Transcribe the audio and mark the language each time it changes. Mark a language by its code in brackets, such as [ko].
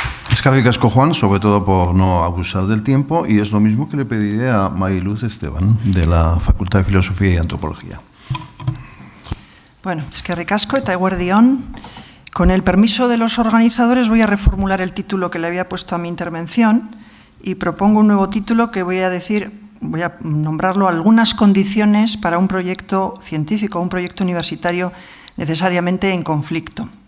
[eu] Eskerrik asko, [es] Juan, sobre todo por no abusar del tiempo, y es lo mismo que le pediré a Mariluz Esteban, de la Facultad de Filosofía y Antropología. [eu] Bueno, eskerrik asko eta eguerdi on. [es] Con el permiso de los organizadores voy a reformular el título que le había puesto a mi intervención y propongo un nuevo título que voy a nombrarlo Algunas condiciones para un proyecto científico, un proyecto universitario necesariamente en conflicto.